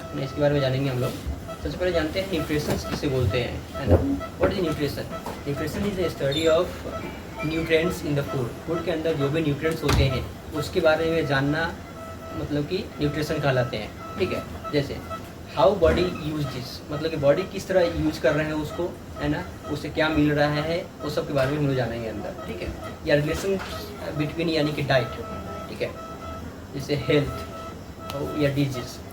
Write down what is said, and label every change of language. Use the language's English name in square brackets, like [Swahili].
[Hindi] इसके बारे में जानेंगे हम लोग. सबसे पहले जानते हैं न्यूट्रिशंस किसे बोलते हैं, है ना. [English] What is nutrition? Nutrition is a study of nutrients in the food. [Hindi] Food के अंदर जो भी न्यूट्रिएंट्स होते हैं उसके बारे में जानना मतलब कि न्यूट्रिशन कहलाते हैं. ठीक है. जैसे [English] how body use this, [Hindi] मतलब कि बॉडी किस तरह यूज कर रहे हैं उसको, है ना, उससे क्या मिल रहा है, वो सब के बारे में हम लोग जानेंगे अंदर. ठीक है. या [English] relation between [Hindi] यानी कि डाइट, ठीक है, जैसे हेल्थ या डिजीज.